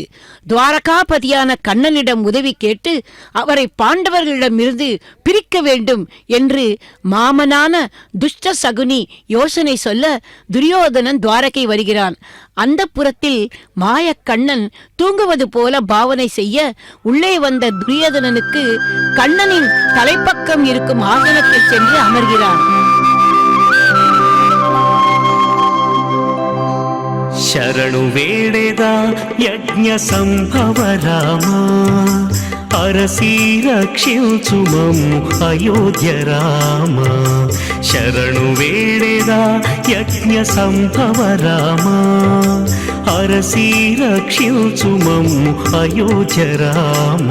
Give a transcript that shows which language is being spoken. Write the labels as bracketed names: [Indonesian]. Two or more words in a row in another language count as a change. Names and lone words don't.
[Tamil] துவாரகாபதியான கண்ணனிடம் உதவி கேட்டு அவரை பாண்டவர்களிடமிருந்து பிரிக்க வேண்டும் என்று மாமனான துஷ்ட சகுனி யோசனை சொல்ல துரியோதனன் துவாரகை வருகிறான். அந்த புறத்தில் மாயக்கண்ணன் தூங்குவது போல பாவனை செய்ய உள்ளே வந்த துரியோதனனுக்கு கண்ணனின் தலைப்பக்கம் இருக்கும் ஆசனத்தில் சென்று அமர்கிறான். [Kannada] ಶರಣು ವೇಳೆದ ಯಜ್ಞ ಸಂಭವ ರಾಮ ಅರಸಿ ರಕ್ಷಿಸು ಮಮ್ಮು ಅಯೋಧ್ಯ ರಾಮ. ಶರಣು ವೇಳೆದ ಯಜ್ಞ ಸಂಭವ ರಾಮ ಅರಸಿ ರಕ್ಷಿಸು ಮಮ್ಮು ಅಯೋಧ್ಯ ರಾಮ.